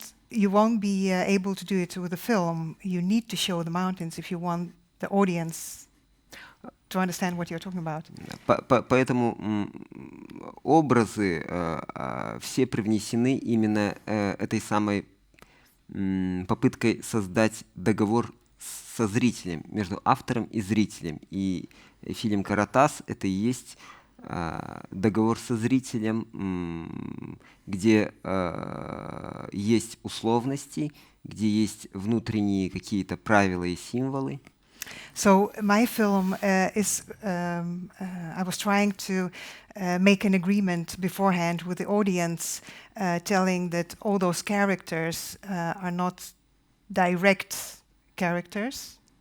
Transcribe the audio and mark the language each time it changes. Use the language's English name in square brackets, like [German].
[English] You won't be able to do it with a film. You need to show the mountains if you want the audience to understand what you're talking about. [Russian] Поэтому образы все привнесены именно этой самой попыткой создать договор со зрителем, между автором и зрителем. И фильм «Каратас» — это и есть договор со зрителем, где есть условности, где есть внутренние какие-то правила и символы. [English] So my film I was trying to make an agreement beforehand with the audience, telling that all those characters are not direct characters.